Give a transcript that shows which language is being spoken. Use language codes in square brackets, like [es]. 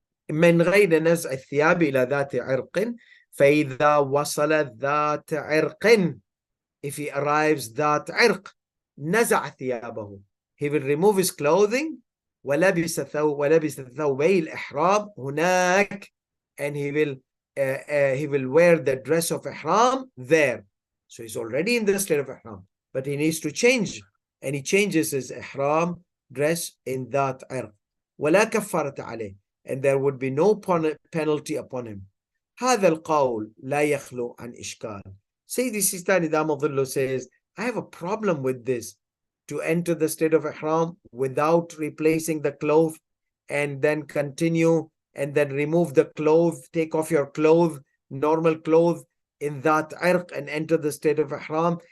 [ar] من غير نزع الثياب إلى ذات عرق [en] فإذا وصل ذات عرق, if he arrives that عرق, [ar] نزع ثيابه, [en] he will remove his clothing, [ar] ولبس ثوبي الإحرام هناك, [en] and he will wear the dress of ihram there. So he's already in the state of ihram, but he needs to change, and he changes his ihram dress in that irq. [ar] ولا كفارة عليه, [en] and there would be no penalty upon him. [ar] هذا القول لا يخلو عن إشكال. [en] Sayyidi Sistani Damadullah says, I have a problem with this, to enter the state of ihram without replacing the cloth and then continue and then remove the cloth, take off your clothes, normal clothes in that irq and enter the state of ihram.